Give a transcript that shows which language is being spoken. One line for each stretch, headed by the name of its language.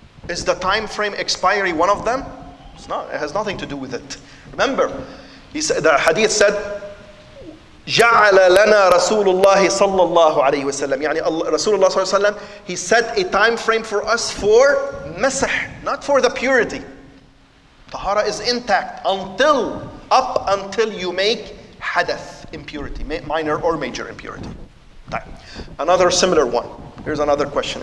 English: Is the time frame expiry one of them? It's not. It has nothing to do with it. Remember, he said, the hadith said,
Arabic: جعل لنا رسول الله صلى الله عليه وسلم.
English: يعني Rasulullah صلى الله عليه وسلم, he set a time frame for us for masah, not for the purity. Tahara is intact up until you make hadath, impurity, minor or major impurity. Another similar one. Here's another question.